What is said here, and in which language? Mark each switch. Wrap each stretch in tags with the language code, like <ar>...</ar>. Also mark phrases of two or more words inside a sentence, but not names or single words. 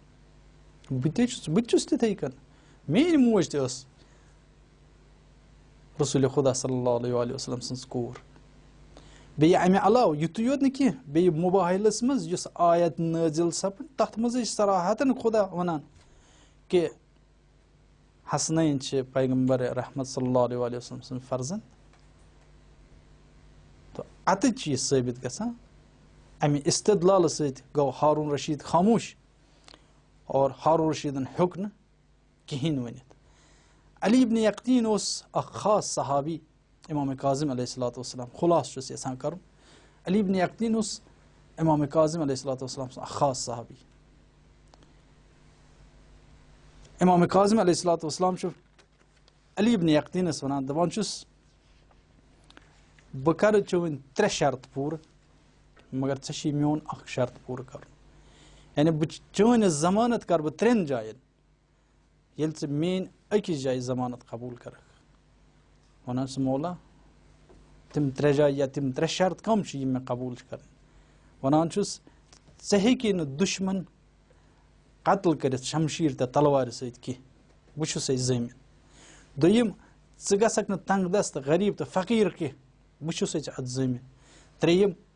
<ks>بہٕ تہِ چھُس تِتھٕے کٔنۍ میٲنۍ موج تہِ ٲس رسول خدا</ks> <ar>صلی اللہ علیہ وسلم</ar> <ks>سنز کور بیٚیہِ اَمہِ علاوٕ یُتُے یوت نہٕ کینٛہہ بیٚیہِ موبایلَس منٛز یُس آیت نٲزِل سپٕد تَتھ منٛز چھِ صراحتن خدا وَنان کہِ حسنین چھِ پیغمبر رحمت</ks> <ar>صلی اللہ علیہ وسلم</ar> <ks>سٕنٛدۍ فرزنٛد تہٕ اَتہِ چھِ یہِ ثٲبت گژھان اَمہِ استدلالہٕ سۭتۍ گوٚو ہارون رشیٖد خاموش اور ہارون رشیٖدن ہیوٚک نہٕ کِہیٖنۍ ؤنِتھ علی ابن یقطیٖن اوس اکھ خاص صحابی امام کاظم</ks> <ar>علیہ الصلوۃ والسلام</ar> <ks>خلاصہٕ چھُس یژھان کرُن علی ابن یقطیٖن اوس امام کاظم</ks> <ar>علیہ الصلوۃ والسلام</ar> <ks>سُنٛد اکھ خاص صحابی امام کاظم</ks> <ar>علیہ الصلوۃ والسلام</ar> <ks>چھُ علی ابن یقطیٖنس ونان دپان چھُس بہٕ کرٕ چٲنۍ 3 شرط پوٗرٕ مگر ژےٚ چھُے میون اکھ شرط پوٗرٕ کرُن یعنی بہٕ چٲنۍ ضمانت کرٕ بہٕ 3 جاین ییٚلہِ ژٕ میٲنۍ أکِس جایہِ ضمانت قبوٗل کرکھ ونان چھُس مولا تِم 3 جایہِ یا تِم 3 شرط کم چھِ یِم مےٚ قبوٗل چھِ کرٕنۍ ونان چھُس ژےٚ ہیٚکی نہٕ دُشمن قتل کٔرِتھ شمشیٖر تہٕ تلوارِ سۭتۍ کینٛہہ بہٕ چھُسے زٲمِن دوٚیِم ژٕ گژھکھ نہٕ تنگ دست تہٕ غریٖب تہٕ فقیٖر کینٛہہ بہٕ چھُسے ژےٚ اتھ زٲمِن ترٛیٚیِم</ks>